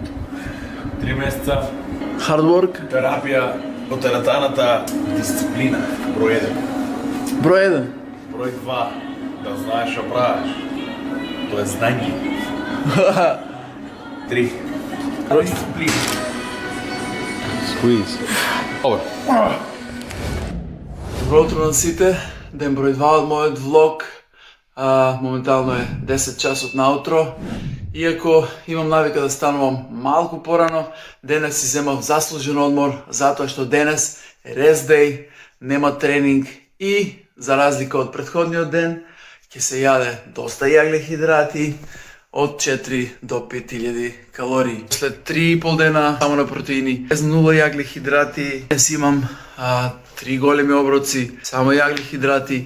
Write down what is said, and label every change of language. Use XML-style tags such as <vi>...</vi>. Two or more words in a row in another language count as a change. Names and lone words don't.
<mk>3 месеца</mk> <en>Hard work?</en> <mk>терапија по теретаната дисциплина, број 1. Број 1? Број 2, да знаеш што правиш. Тоа е знање. 3. Дисциплина.</mk> <en>Squeeze. Over.</en> <mk>Добро утро на сите. Ден број 2 од мојот влог. Моментално е 10 часот наутро. Иако имам навика да станувам малку порано, денес си земав заслужен одмор, затоа што денес е</mk> <en>rest day,</en> <mk>нема тренинг и, за разлика од претходниот ден, ќе се јаде доста јагле-хидрати, од 4 до 5000 калории. След 3,5 дена само на протеини, без 0 јагле-хидрати, днес имам 3 големи оброци, само јагле-хидрати.</mk>